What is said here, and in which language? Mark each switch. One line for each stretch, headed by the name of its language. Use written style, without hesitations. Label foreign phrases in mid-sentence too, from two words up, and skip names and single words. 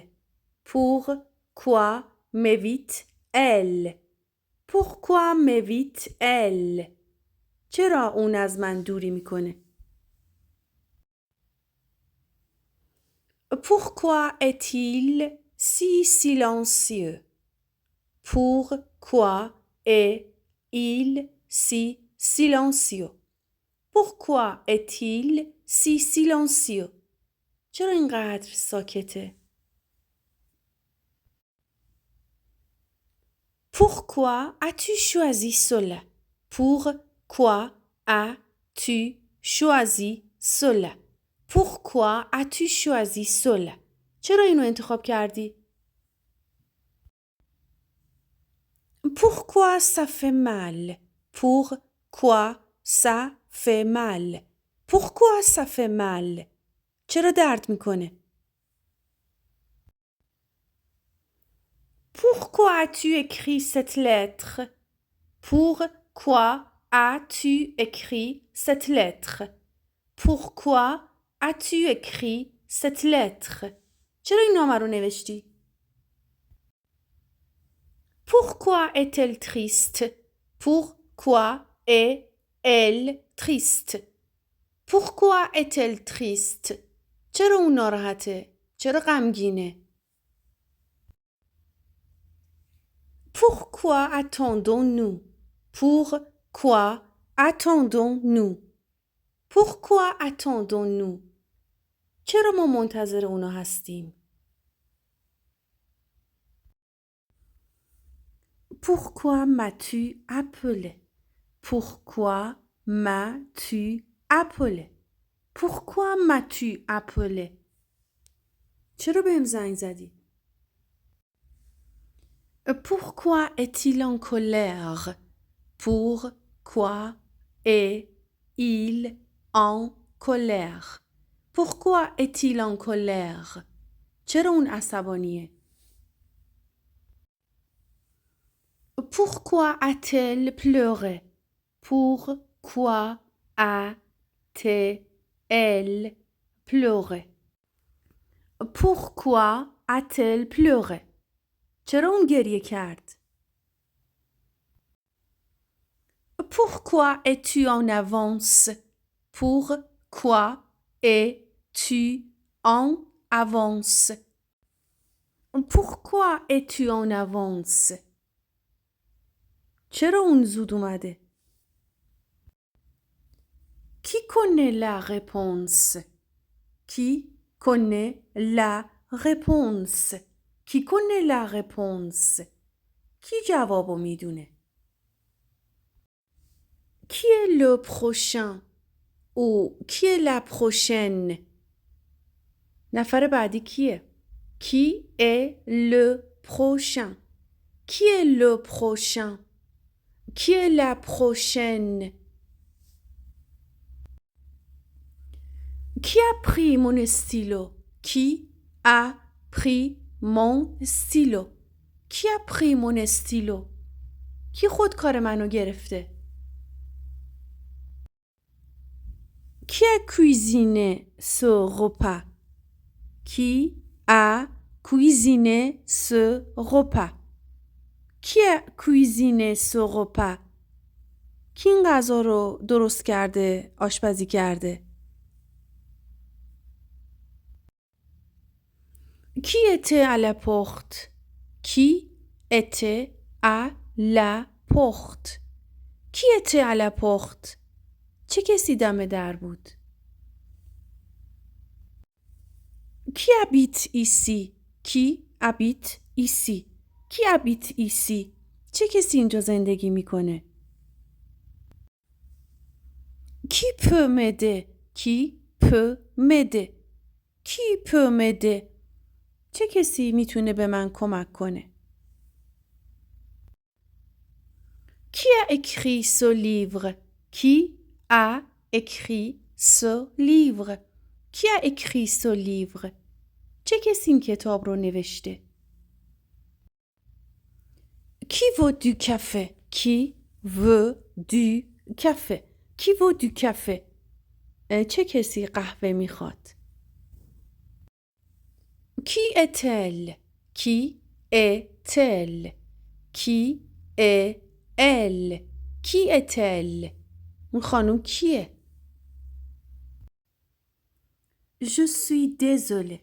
French: Pourquoi m'évite-elle? Pourquoi m'évite-elle?
Persian: چرا اون از من دوری میکنه؟
French: Pourquoi est-il si silencieux? Pourquoi est-il si silencieux? Pourquoi est-il si silencieux?
Persian: چرا اینقدر ساکته؟
French: Pourquoi as-tu choisi cela? Pourquoi as-tu choisi cela? Pourquoi as-tu choisi cela?
Persian: چرا اینو انتخاب کردی؟
French: Pourquoi ça fait mal? Pourquoi ça fait mal? Pourquoi ça fait mal?
Persian: چرا درد میکنه؟
French: Pourquoi as-tu écrit cette lettre? Pourquoi as-tu écrit cette lettre? Pourquoi as-tu écrit cette lettre?
Persian: چرا این نامه رو نوشتی؟
French: Pourquoi est-elle triste? Pourquoi est-elle triste? Pourquoi est-elle triste?
Persian: چرا اون ناراحته؟ چرا غمگینه؟
French: Pourquoi attendons-nous? Pourquoi attendons-nous? Pourquoi attendons-nous?
Persian: چرا ما منتظر اونا هستیم؟
French: Pourquoi m'as-tu appelé? Pourquoi m'as-tu appelé? Pourquoi m'as-tu appelé?
Persian: چرا بهم زنگ زدی؟
French: Pourquoi est-il en colère? Pourquoi est-il en colère? Pourquoi est-il en colère?
Persian: چرا اون عصبانیه؟
French: Pourquoi a-t-elle pleuré? Pourquoi a-t-elle pleuré? Pourquoi a-t-elle pleuré?
Persian: چرا اون گریه کرد؟
French: Pourquoi es-tu en avance? Pourquoi es-tu en avance? Pourquoi es-tu en avance?
Persian: چرا اون زود اومده؟
French: Qui connaît la réponse? Qui connaît la réponse? Qui connaît la réponse?
Persian: کی جوابو میدونه؟
French: Qui est le prochain? ou qui est la prochaine?
Persian: نفر بعدی کیه؟
French: Qui est le prochain? Qui est le prochain? Qui est la prochaine? Qui a pris mon stylo? Qui a pris mon stylo? Qui a pris mon stylo?
Persian: کی خودکار منو گرفته؟
French: Qui a cuisiné ce repas? Qui a cuisiné ce repas? Qui a cuisiné ce repas?
Persian: کی این غذا رو درست کرده، آشپزی کرده؟
French: Qui était à la porte? Qui était à la porte? Qui était à la porte?
Persian: چه کسی دم در بود؟
French: Qui habite ici? Qui habite ici? Qui habite ici?
Persian: چه کسی اینجا زندگی میکنه؟
French: Qui peut m'aider? Qui peut m'aider? Qui peut m'aider?
Persian: چه کسی میتونه به من کمک کنه؟
French: Qui a écrit ce livre? Qui a écrit ce livre? Qui a écrit ce livre?
Persian: چه کسی این کتاب رو نوشته؟
French: Qui veut du café? Qui veut du café? Qui veut du café?
Persian: چه کسی قهوه میخواد؟
French: Qui est-elle? Qui est-elle? Qui est elle? Qui est-elle?
Persian: اون خانم کیه؟
French: Je suis désolée.